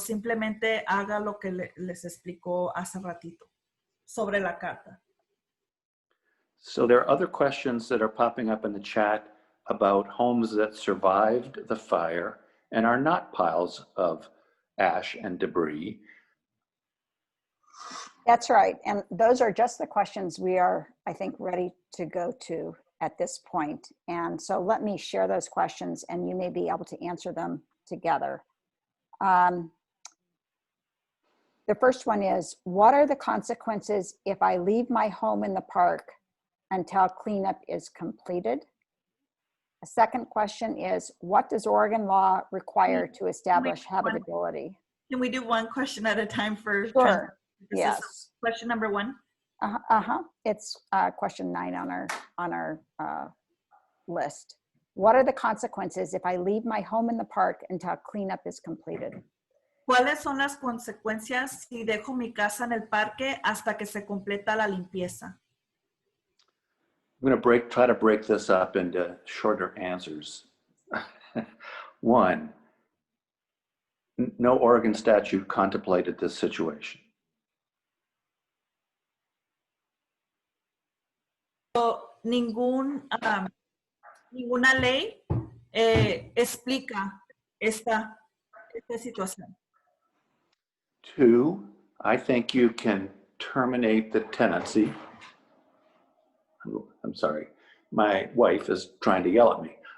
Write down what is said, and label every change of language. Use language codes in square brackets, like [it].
[es] Simplemente haga lo que les explicó hace ratito sobre la carta. [en] So there are other questions that are popping up in the chat about homes that survived the fire and are not piles of ash and debris. That's right. And those are just the questions we are, I think, ready to go to at this point. And so let me share those questions and you may be able to answer them together. The first one is, what are the consequences if I leave my home in the park until cleanup is completed? A second question is, what does Oregon law require to establish habitability? Can we do one question at a time for Sure. This Yes. is question number 1. It's question 9 on our list. What are the consequences if I leave my home in the park until cleanup is completed? [es] ¿Cuáles son las consecuencias si dejo mi casa en el parque hasta que se completa la limpieza? [en] I'm going to try to break this up into shorter answers. 1, no Oregon statute contemplated this situation. [es] Ninguna ley explica esta situación. [en] 2, I think you can terminate the tenancy. I'm sorry, my wife is trying to yell at me.